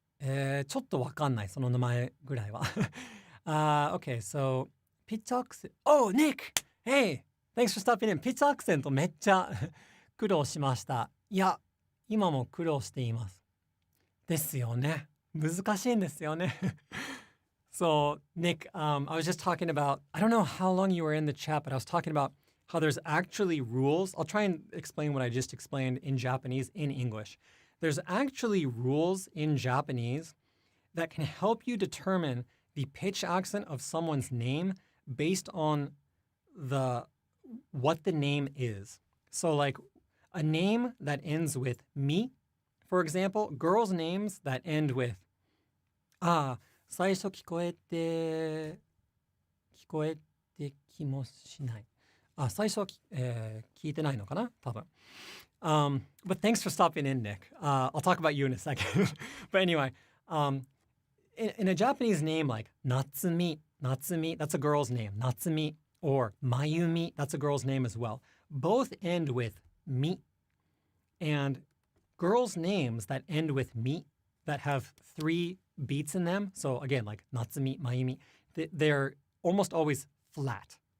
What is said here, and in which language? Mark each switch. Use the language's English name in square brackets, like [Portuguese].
[Japanese] ちょっとわかんない、その名前ぐらいは。 [English] Okay, so pitch accent. Oh, Nick! Hey! Thanks for stopping in. [Japanese] ピッチアクセントめっちゃ苦労しました。いや、今も苦労しています。ですよね。難しいんですよね。 [English] So, Nick, I was just talking about, I don't know how long you were in the chat, but I was talking about how there's actually rules. I'll try and explain what I just explained in Japanese in English. There's actually rules in Japanese that can help you determine the pitch accent of someone's name based on what the name is. So like a name that ends with mi, for example, girls' names that end with [Japanese] 最初聞こえてきもしない。最初は聞いてないのかな多分。 [English] But thanks for stopping in, Nick. I'll talk about you in a second. But anyway, in a Japanese name like Natsumi, that's a girl's name. Natsumi or Mayumi, that's a girl's name as well. Both end with mi. And girls' names that end with mi, that have 3 beats in them, so again, like Natsumi, Mayumi, they're almost always flat.